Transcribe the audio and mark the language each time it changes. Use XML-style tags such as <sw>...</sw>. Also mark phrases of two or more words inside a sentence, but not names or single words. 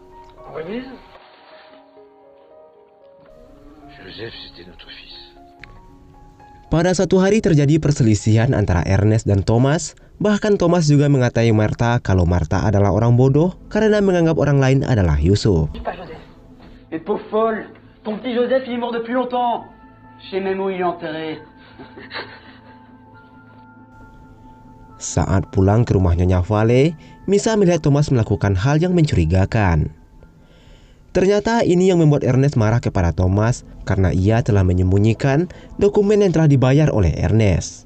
<id>Pada suatu hari terjadi perselisihan antara Ernest dan Thomas. Bahkan Thomas juga mengatai Martha kalau Martha adalah orang bodoh karena menganggap orang lain adalah Yusuf.</id> <fr>Mais pauvre folle, ton petit Joseph il est mort depuis longtemps. Je sais même où il est enterré.</fr> <id>Saat pulang ke rumah Nyonya Vale, Misa melihat Thomas melakukan hal yang mencurigakan. Ternyata ini yang membuat Ernest marah kepada Thomas karena ia telah menyembunyikan dokumen yang telah dibayar oleh Ernest.</id>